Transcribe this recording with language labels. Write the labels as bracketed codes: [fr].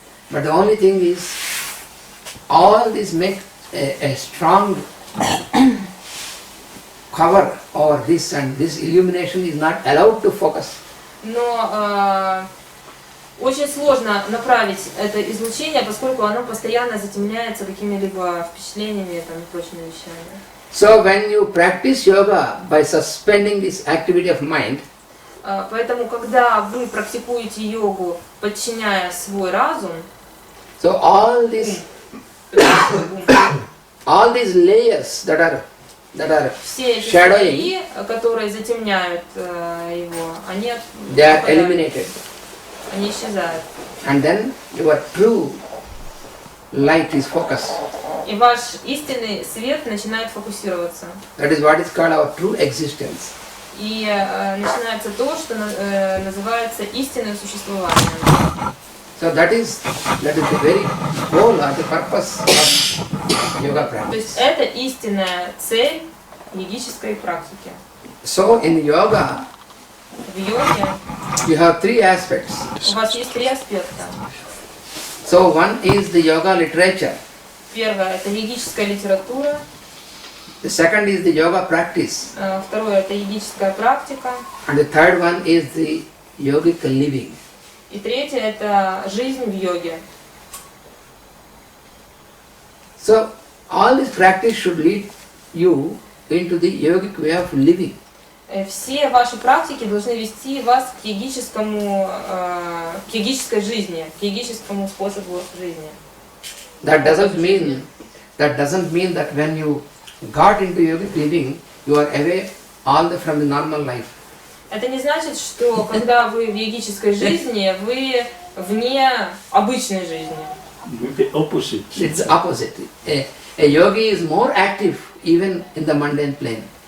[en] But the only thing is, all this make a strong cover over this, and this illumination is not allowed to focus. [ru] Но очень сложно направить это излучение, поскольку оно постоянно затемняется какими-либо впечатлениями и прочими вещами. [en] So when you practice yoga by suspending this activity of mind, [ru] поэтому, когда вы практикуете йогу, подчиняя свой разум, [en] so all these layers that are [ru] все эти [en] shadowing, [ru] слои, которые затемняют его, они [en] they are eliminated. [ru] Они исчезают. [en] And then your true light is focused. [ru] И ваш истинный свет начинает фокусироваться. [en] That is what is called our true existence. [ru] И начинается то, что называется истинное существование. [en] So that is the very goal or the purpose of yoga practice. [ru] То есть это истинная цель йогической практики. [en] So in yoga, [ru] в йоге [en] You have three aspects. [ru] У вас есть три аспекта. [en] So one is the yoga literature. [ru] Первое – это йогическая литература. [en] The second is the yoga practice. [ru] Второе – это йогическая практика. [en] And the third one is the yogic living. [ru] И третье – это жизнь в йоге. [en] So all this practice should lead you into the yogic way of living. [ru] Все ваши практики должны вести вас к йогической жизни, к йогическому способу жизни. [en] That doesn't mean that when you got into yogic living, you are away from the normal life. [ru] Это не значит, что когда вы в йогической жизни, вы вне обычной жизни. [en] It's the opposite. A yogi is more active even in the mundane plane.